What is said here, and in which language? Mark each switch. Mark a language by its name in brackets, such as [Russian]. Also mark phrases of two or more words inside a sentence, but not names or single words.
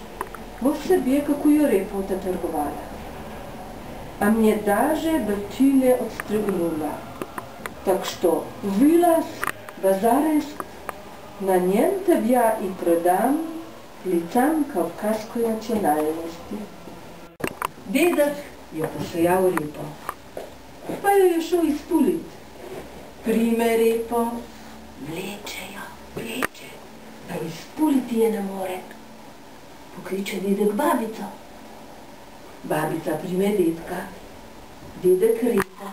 [Russian] Вот себе какую репу-то торговала. А мне даже ботинки отстригнула. Так что вылаз, базарец, на нем тебя и продам лицам кавказской национальности. [Slovenian] Дедок je posejal repo. Pa jo je šel izpulit. Prime repo, vleče, a izpuliti je ne more. Pokliče dedek babico. Babica prime dedka, dedek repo.